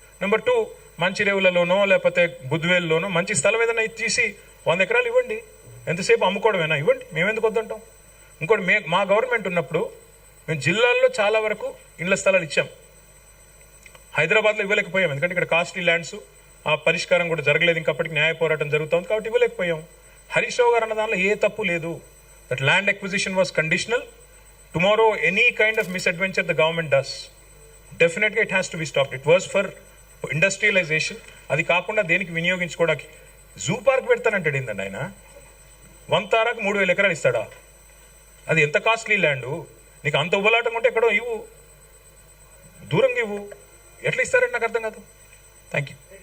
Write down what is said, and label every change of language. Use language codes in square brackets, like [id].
[te] Number 2, మంచిరేవులలోనో లేకపోతే బుద్వేల్లోనో మంచి స్థలం ఏదైనా తీసి 100 ఎకరాలు ఇవ్వండి. ఎంతసేపు అమ్ముకోవడమేనా? ఇవ్వండి, మేమెందుకు వద్దంటాం. ఇంకోటి మా గవర్నమెంట్ ఉన్నప్పుడు మేము జిల్లాల్లో చాలా వరకు ఇళ్ల స్థలాలు ఇచ్చాం. హైదరాబాద్లో ఇవ్వలేకపోయాం, ఎందుకంటే ఇక్కడ కాస్ట్లీ ల్యాండ్స్ ఆ పరిష్కారం కూడా జరగలేదు, ఇంకప్పటికి న్యాయ పోరాటం జరుగుతుంది కాబట్టి ఇవ్వలేకపోయాం. హరీష్ రావు గారు అన్న దానిలో ఏ తప్పు లేదు. [en] That land acquisition was conditional. Tomorrow, any kind of misadventure the government does, definitely it has to be stopped. It was for industrialization. [te] అది కాకుండా దేనికి వినియోగించుకోవడానికి జూ పార్క్ పెడతానంటాడు ఏంటండి ఆయన. 100 తారాకు 3000 ఎకరాలు ఇస్తాడా? అది ఎంత కాస్ట్లీ ల్యాండ్. నీకు అంత ఉబలాటం ఉంటే ఎక్కడో ఇవ్వు, దూరంగా ఇవ్వు. ఎట్లా ఇస్తారండి నాకు అర్థం కాదు. [en] Thank you.